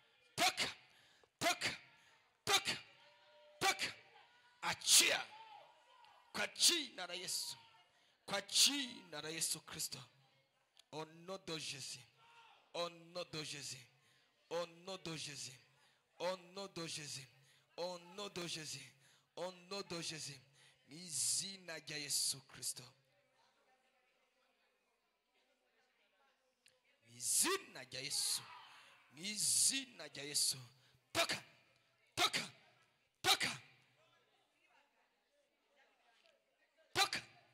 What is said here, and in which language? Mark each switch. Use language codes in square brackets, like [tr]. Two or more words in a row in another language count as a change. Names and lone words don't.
[sw] achia kwa jina la Yesu, kwa jina la Yesu Kristo. [fr] Au nom de Jésus, au nom de Jésus, au nom de Jésus, au nom de Jésus, au nom de Jésus, au nom de Jésus, [rw] izina rya Yesu Kristo, izina rya Yesu, izina rya Yesu. [sw] Toka, toka, toka, toka.